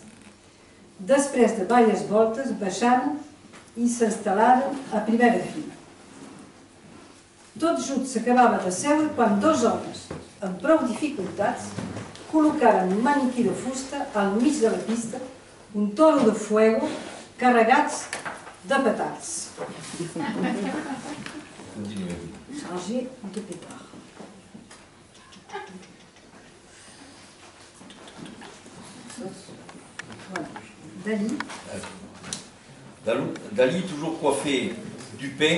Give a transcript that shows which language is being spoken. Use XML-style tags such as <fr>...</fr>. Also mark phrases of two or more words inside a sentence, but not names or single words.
<ca>Després de diverses voltes, baixaren i s'instal·laren a primera fila. Tot just s'acabava de seure quan dos homes, amb prou dificultats, col·locaren un maniquí de fusta al mig de la pista, un</ca> <es>toro de fuego</es> <ca>carregats de petards.</ca> <fr>Chargé de pétards. Voilà. Dali, toujours coiffé du pain.</fr>